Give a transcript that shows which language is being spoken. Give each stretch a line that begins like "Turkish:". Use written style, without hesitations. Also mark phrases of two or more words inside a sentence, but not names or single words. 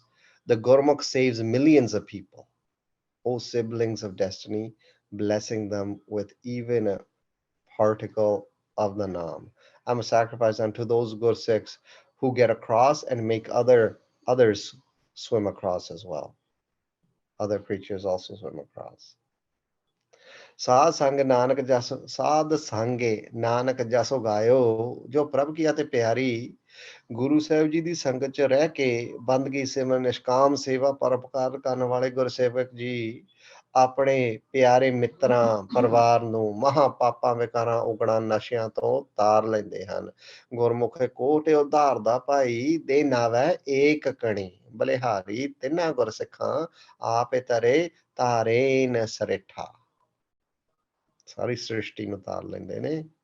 English: The Gurmukh saves millions of people, O siblings of destiny, blessing them with even a particle of the Naam. I'm a sacrifice unto those Gurseks who get across and make others swim across as well. Other creatures also swim across.
Hindi: साध संग नानक जस साध संगे नानक जसो गायो जो प्रभ की अति प्यारी
Punjabi: ਗੁਰੂ ਸਾਹਿਬ ਜੀ ਦੀ ਸੰਗਤ ਚ ਰਹਿ ਕੇ ਬੰਦਗੀ ਸਿਮਰਨ ਨਿਸ਼ਕਾਮ ਸੇਵਾ ਪਰਉਪਕਾਰ ਕਰਨ ਵਾਲੇ ਗੁਰਸੇਵਕ ਜੀ ਆਪਣੇ ਪਿਆਰੇ ਮਿੱਤਰਾਂ ਪਰਿਵਾਰ ਨੂੰ ਮਹਾ ਪਾਪਾਂ ਵਿਕਾਰਾਂ ਉਗੜਾਂ ਨਸ਼ਿਆਂ ਤੋਂ ਤਾਰ ਲੈਂਦੇ ਹਨ ਗੁਰਮੁਖ ਕੋਟ ਉਧਾਰ ਦਾ ਭਾਈ ਦੇ ਨਾਵੈ ਏਕ ਕਣੀ ਬਲਿਹਾਰੀ ਤਿੰਨਾਂ ਗੁਰਸਿੱਖਾਂ ਆਪੇ ਤਰੇ ਤਾਰੇ ਨ ਸਰੇਠਾ ਸਾਰੀ ਸ੍ਰਿਸ਼ਟੀ ਨੂੰ ਤਾਰ ਲੈਂਦੇ ਨੇ